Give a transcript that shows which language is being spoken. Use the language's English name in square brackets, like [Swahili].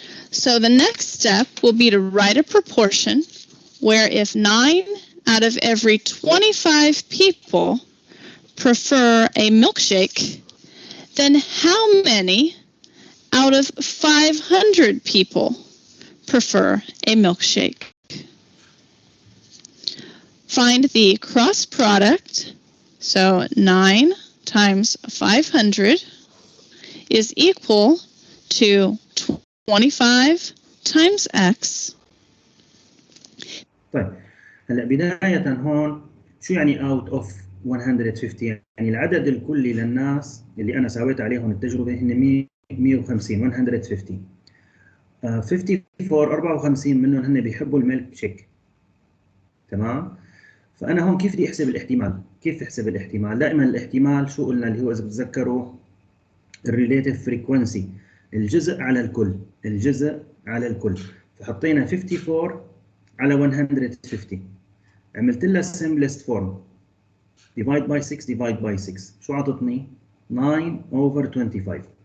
[English] So the next step will be to write a proportion where if 9 out of every 25 people prefer a milkshake, then how many out of 500 people prefer a milkshake? Find the cross product. So 9 times 500 is equal to 25 times x. [Arabic] طيب هلا بداية هون شو يعني [English] out of 150؟ [Arabic] يعني العدد الكلي للناس اللي أنا سويت عليهم التجربة هن 150 150. 54 منهم هن بيحبوا الميلك شيك. تمام؟ فأنا هون كيف بدي أحسب الاحتمال؟ كيف أحسب الاحتمال؟ دائما الاحتمال شو قلنا اللي هو إذا بتذكروا الريليتيف فريكونسي، الجزء على الكل، الجزء على الكل. فحطينا 54 على 150، عملت لها [English] simplest form divide by 6 [Arabic] divide by 6، شو عطتني؟ [English] 9 over 25.